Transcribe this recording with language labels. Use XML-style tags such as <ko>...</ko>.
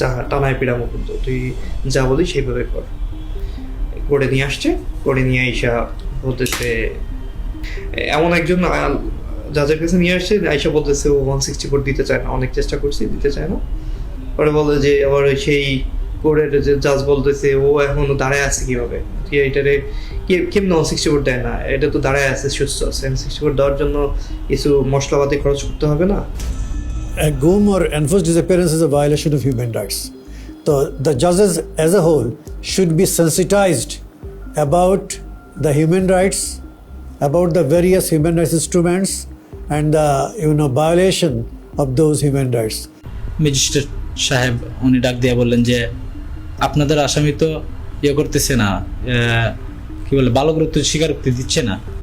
<bn>টানায় পিড়ামো, কিন্তু তুই যা বলি সেইভাবে কর। করে নিয়ে আসছে, করে নিয়ে আইসা বলতেছে, এমন একজন জাজের কাছে নিয়ে আসছে, আইসা বলতেছে ও 164 দিতে চায় না, অনেক চেষ্টা করছি দিতে চায় না। পরে বলে যে আবার সেই কোর্টের যে জাজ বলতেছে ও এখনো দাঁড়ায় আছে কিভাবে, এটারে কেমন 164 দেয় না, এটা তো দাঁড়ায় আছে সুস্থ আছে, 164 দেওয়ার জন্য কিছু মশলাপাতি খরচ করতে হবে না।</bn> <en>A GUM or enforced disappearance is a violation of human rights. So the judges as a whole should be sensitized about the human rights, about the various human rights instruments and the violation of those human rights.</en> <bn>Magistrate সাহেব উনি ডাক দিয়ে বললেন যে আপনাদের আসামি তো করতেছে না, কি বলে বালকরূপ স্বীকারোক্তি দিচ্ছে না।</bn>